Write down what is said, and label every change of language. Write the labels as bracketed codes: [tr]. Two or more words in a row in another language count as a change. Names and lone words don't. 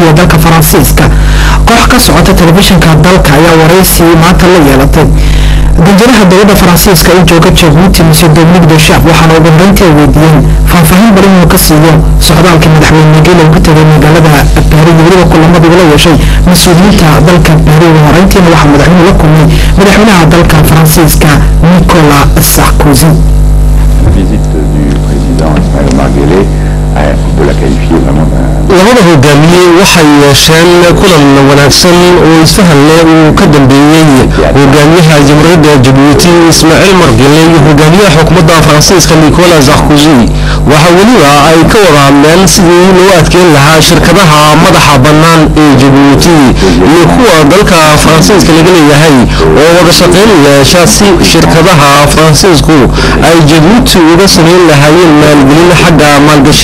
[so] ee dalka Faransiiska koox ka socota telefishinka dalka ayaa wareysi maanta la yeelatay danjiraha dowladda Faransiiska ee jooga Jabuuti Monsieur Dominique Deschamps waxaana ugu horreyntii weydiiyeen faahfaahin badan inuu ka siiyo socdaalkii madaxweyne Geele ku tagay magaalada Paris iyo weliba kulamadii ula yeeshay mas-uuliyiinta dalka Paris ugu horreyntiina waxaa madaxweynuhu la kulmay madaxweynaha dalka Faransiiska Nicolas Sarkozy [fr] visite du président Ismaël Omar Guelleh, on peut la qualifier vraiment [so] labada hogaamiye waxay yeesheen kulan wanaagsan oo isfahan leh uu ka dambeeyay hogaamiyaha jamhuuriyadda Jabuuti Ismaaciil Omar Geele iyo hogaamiyaha xukuumadda Faransiiska Nicolas Sarkozy waxa weliba ay ka wada hadleen sidii loo adkeyn lahaa shirkadaha madaxa bannaan ee Jabuuti iyo kuwa dalka Faransiiska laga leeyahay oo wada shaqayn yeesha si shirkadaha Faransiisku ay Jabuuti uga sameyn lahaayeen maalgelin xagga maalgashada